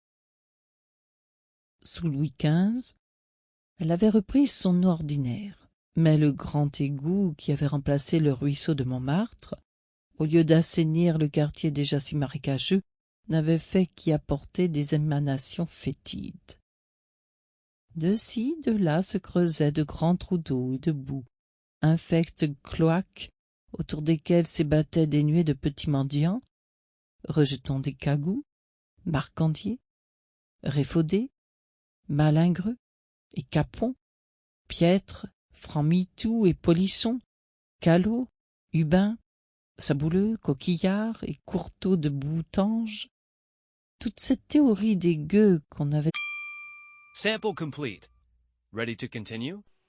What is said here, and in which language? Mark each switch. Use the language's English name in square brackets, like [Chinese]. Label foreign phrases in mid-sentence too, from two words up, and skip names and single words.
[French] Sous Louis XV, elle avait repris son nom ordinaire, mais le grand égout qui avait remplacé le ruisseau de Montmartre, au lieu d'assainir le quartier déjà si marécageux, n'avait fait qu'y apporter des émanations fétides. De ci, de là se creusaient de grands trous d'eau et de boue, infectes cloaques, autour desquels s'ébattaient des nuées de petits mendiants, rejetant des cagoux, marcandiers, réfaudés, malingreux et capons, piètres, francs-mitoux et polissons, calots, hubins, sabouleux, coquillards et courteaux de boutanges. Toute cette théorie des gueux qu'on avait... [English] Sample complete. Ready to continue?